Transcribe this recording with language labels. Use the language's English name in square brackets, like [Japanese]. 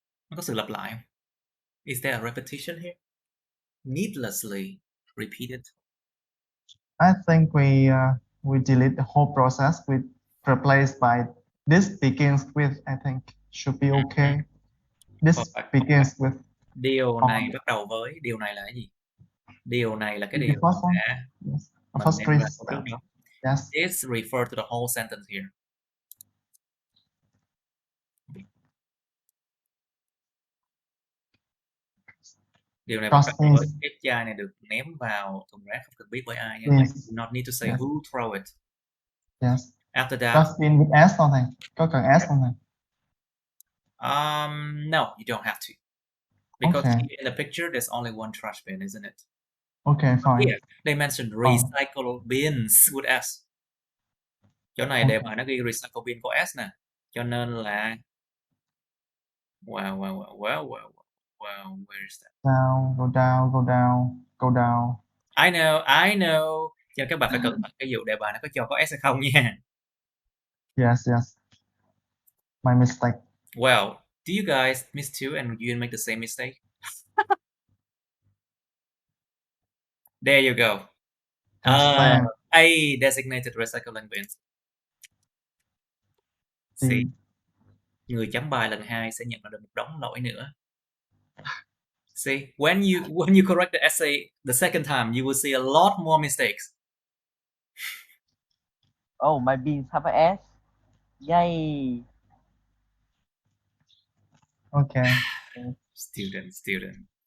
[Vietnamese] Nó có sự lặp lại không? [English] Is there a repetition here? Needlessly repeated. I think we delete the whole process with replaced by this begins with. I think should be okay. This begins with. [Vietnamese] Điều này bắt đầu với. Điều này là cái gì? Điều này là cái điều [English] first 3 steps. Yes. This refer to the whole sentence here. [Vietnamese] Điều này bắt đầu với cái chai này được ném vào thùng rác, không cần biết bởi ai. [English] You not need to say who throw it. Yes. After that. Dustbin with [Vietnamese] S không thầy? Có cần S không thầy? [English] No, you don't have to. Because Okay. in the picture, there's only one trash bin, isn't it? Okay, fine. Here, they mentioned recycle bins with S. [Vietnamese] Chỗ này đề bài nó ghi recycle bin có S nè. Cho nên là [English] wow, where is that? Down, go down, go down, go down. I know. [Vietnamese] Cho nên các bạn phải cẩn thận cái vụ đề bài nó có cho có S hay không nha. [English] Yes. My mistake. Well, do you guys miss too and you make the same mistake? There you go. Same. A designated recycling bins. [Vietnamese] See, người chấm bài lần 2 sẽ nhận được một đống lỗi nữa. [English] See, when you correct the essay the second time, you will see a lot more mistakes. Oh, my beans have an S. Yay. Okay. Student.